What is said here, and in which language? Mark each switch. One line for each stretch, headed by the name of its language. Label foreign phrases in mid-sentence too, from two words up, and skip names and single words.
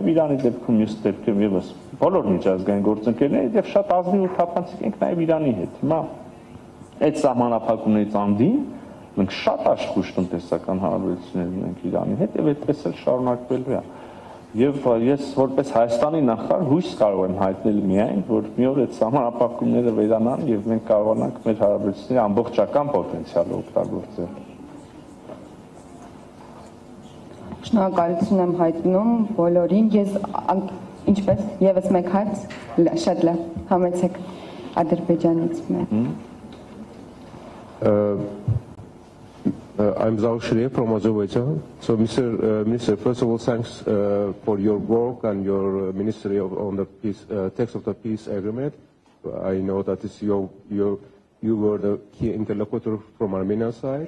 Armenian: Իրանի դեպքում, մյուս դեպքում եւս բոլոր միջազգային գործընկերների եւ շատ ազնիվ ու թափանցիկ ենք նաեւ Իրանի հետ։ Հիմա այդ սահմանափակումներից անդին մենք շատ աշխույժ տնտեսական հարաբերություններ ունենք Իրանի հետ եւ այդպես էլ շարունակվելու է։ Եվ ես որպես Հայաստանի նախարար հույս կարող եմ հայտնել միայն, որ մի օր այդ սահմանափակումները վերանան եւ մենք կարողանանք մեր հարաբերությունների ամբողջական պոտենցիալը օգտագործել։ Շնորհակալություն եմ հայտնում բոլորին։ Ես ինչպես եւս մեկ հարց, շատ լավ, համեցեք Ադրբեջանից մեկ։
English: I'm Zhao Shireh from Azerbaijan. So, Mr. Minister, first of all, thanks for your work and your ministry on the peace, text of the peace agreement. I know that you were the key interlocutor from Armenian side.